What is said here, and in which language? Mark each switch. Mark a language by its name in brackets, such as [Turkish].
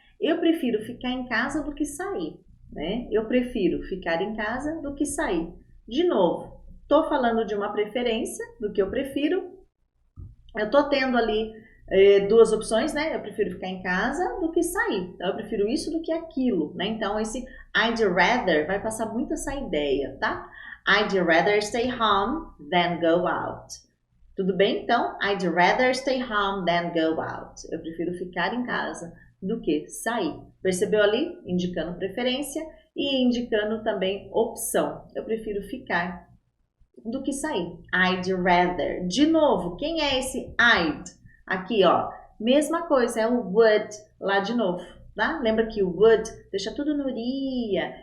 [Portuguese] Eu prefiro ficar em casa do que sair, né? Eu prefiro ficar em casa do que sair. De novo, tô falando de uma preferência, do que eu prefiro. Eu tô tendo ali duas opções, né? Eu prefiro ficar em casa do que sair. Então, eu prefiro isso do que aquilo, né? Então, esse I'd rather vai passar muito essa ideia, tá? [English] I'd rather stay home than go out. [Portuguese] Tudo bem? [English] Então, I'd rather stay home than go out. [Portuguese] Eu prefiro ficar em casa do que sair. Percebeu ali? Indicando preferência e indicando também opção. Eu prefiro ficar do que sair. I'd rather. De novo, quem é esse I'd? Aqui, ó. Mesma coisa, é o would lá de novo, tá? Lembra que o would deixa tudo no iria.